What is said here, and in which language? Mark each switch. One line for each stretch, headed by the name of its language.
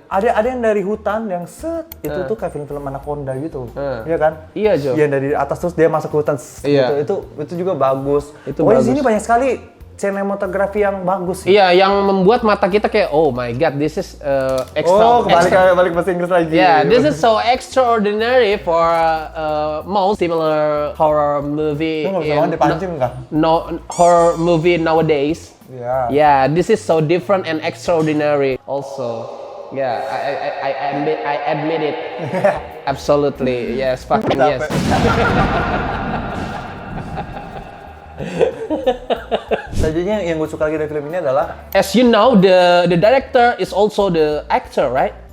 Indonesian: Ada yang dari hutan yang itu tuh kayak film-film Anaconda gitu. Iya kan? Iya, Jo. Yang dari atas terus dia masuk ke hutan Iya. gitu. Itu juga bagus. Itu Di bagus. sini banyak sekali sinematografi yang bagus sih. Iya, yang membuat mata kita kayak,
English: oh my god, this is extra.
Indonesian: Balik bahasa Inggris lagi.
English: Yeah, this is so extraordinary for most similar horror movie.
Indonesian: Lu nggak bisa banget dipancing nggak?
English: No horror movie nowadays.
Indonesian: Iya.
English: Yeah, this is so different and extraordinary also. Yeah, I admit it. Absolutely, yes, fucking yes.
Indonesian: Selanjutnya yang gue suka lagi dari film ini adalah
English: As you know, the director is also the actor, right?